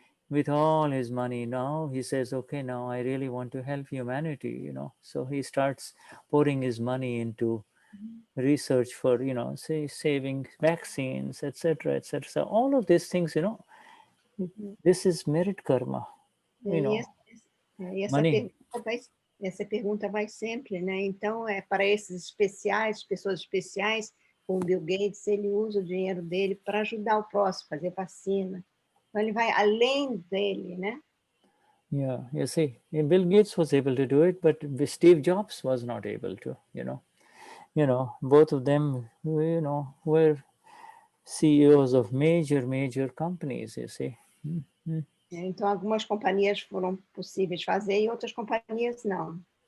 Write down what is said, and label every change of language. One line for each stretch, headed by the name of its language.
English: With all his money now, he says, okay, now I really want to help humanity. So he starts pouring his money into research for saving vaccines, etc., etc. So all of these things, this is merit karma. Money.
Portuguese: Essa pergunta vai sempre, né? Então, para esses pessoas especiais, como Bill Gates, ele usa o dinheiro dele para ajudar o próximo, fazer vacina. Então, ele vai além dele, né?
English: Yeah, you see, Bill Gates was able to do it, but Steve Jobs was not able to, both of them, were CEOs of major companies, you see.
Portuguese: Então, algumas companhias foram possíveis fazer e outras companhias não.